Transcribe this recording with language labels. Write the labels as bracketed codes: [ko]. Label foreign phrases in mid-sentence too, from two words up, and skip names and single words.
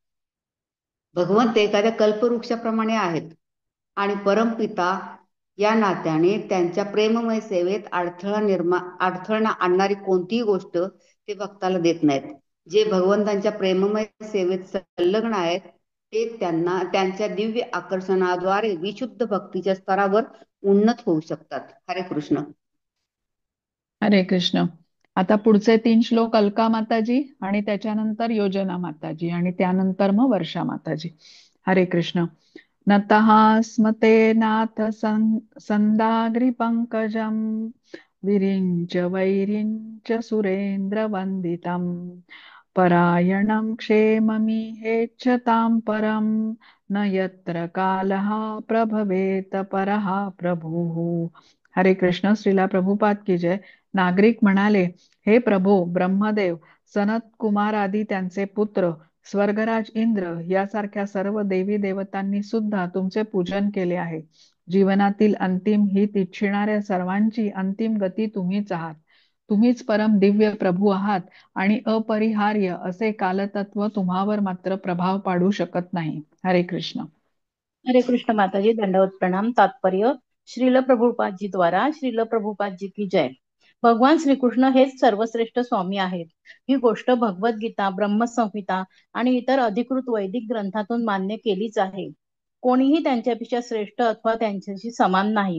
[mr] भगवंत एखाद्या कल्पवृक्षाप्रमाणे आहेत आणि परमपिता या नात्याने त्यांच्या प्रेममय सेवेत अडथळा आणणारी कोणतीही गोष्ट ते भक्ताला देत नाहीत. जे भगवंतांच्या प्रेममय सेवेत संलग्न आहेत ते त्यांच्या दिव्य आकर्षणाद्वारे विशुद्ध भक्तीच्या स्तरावर उन्नत होऊ शकतात. हरे कृष्ण. हरे कृष्ण. आता पुढचे 3 श्लोक अलका माताजी आणि त्याच्यानंतर योजना माताजी आणि त्यानंतर मग वर्षा माताजी. हरे कृष्ण. [sa] नतः स्मते नाथ संदाग्री पंकजम विरिंच वैरिंच सुरेंद्र वंदितम परायणं क्षेममिहेच्छतां परं न यत्र कालः प्रभवेत परः प्रभुः. [mr] हरे कृष्ण. [hi] श्रीला प्रभुपाद की जय. [mr] नागरिक म्हणाले, हे प्रभो, ब्रह्मदेव, सनत कुमार आदी त्यांचे पुत्र, स्वर्गराज इंद्र यासारख्या सर्व देवी देवतांनी सुद्धा तुमचे पूजन केले आहे. जीवनातील अंतिम हित इच्छिणाऱ्या सर्वांची अंतिम गती तुम्हीच आहात. तुम्हीच परम दिव्य प्रभू आहात आणि अपरिहार्य असे कालतत्व तुम्हावर मात्र प्रभाव पाडू शकत नाही. हरे कृष्ण. हरे कृष्ण माताजी. दंडवत प्रणाम. तात्पर्य. [hi] श्रील प्रभुपादजी द्वारा श्रील प्रभुपादजी की जय. [mr] भगवान श्रीकृष्ण हेच सर्वश्रेष्ठ स्वामी आहेत. ही गोष्ट भगवद्गीता, ब्रह्मसंहिता आणि इतर अधिकृत वैदिक ग्रंथातून मान्य केलीच आहे. कोणीही त्यांच्यापेक्षा श्रेष्ठ अथवा त्यांच्याशी समान नाही.